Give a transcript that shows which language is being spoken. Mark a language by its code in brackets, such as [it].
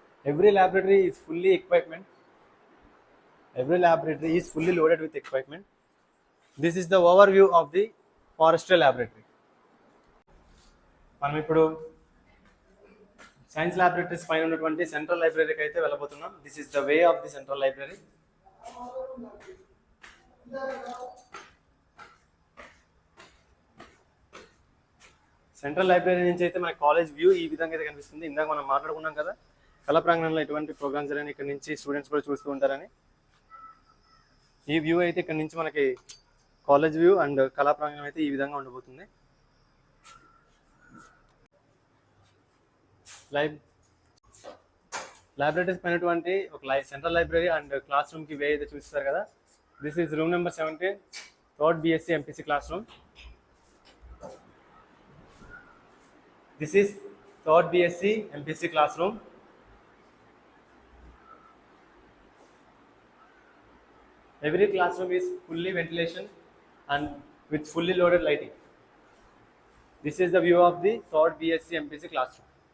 [en] Every laboratory is fully equipment. Every laboratory is fully loaded with equipment. This is the overview of the forestry laboratory. [te] మనం ఇప్పుడు science laboratories పైన ఉన్నటువంటి central లైబ్రరీకి అయితే వెళ్ళబోతున్నాం. [en] This is the way of the central library. [te] Central library నుంచి అయితే మన college view ఈ విధంగా అయితే కనిపిస్తుంది. ఇందాక మనం మాట్లాడుకున్నాం కదా కళా ప్రాంగణంలో ఎటువంటి ప్రోగ్రామ్స్ జరిగినా ఇక్కడ నుంచి స్టూడెంట్స్ కూడా చూస్తూ ఉంటారని. ఈ వ్యూ అయితే ఇక్కడ నుంచి మనకి కాలేజ్ వ్యూ అండ్ కళా ప్రాంగణం అయితే ఈ విధంగా ఉండబోతుంది. లైబ్రరీస్ పైనటువంటి ఒక సెంట్రల్ లైబ్రరీ అండ్ క్లాస్ రూమ్కి వే అయితే చూస్తారు కదా. [en] This is room number 17, third BSc MPC classroom రూమ్. This is third BSc MPC classroom రూమ్. Every classroom is fully ventilation and with fully loaded lighting. This is the view of the third BSc MPC classroom.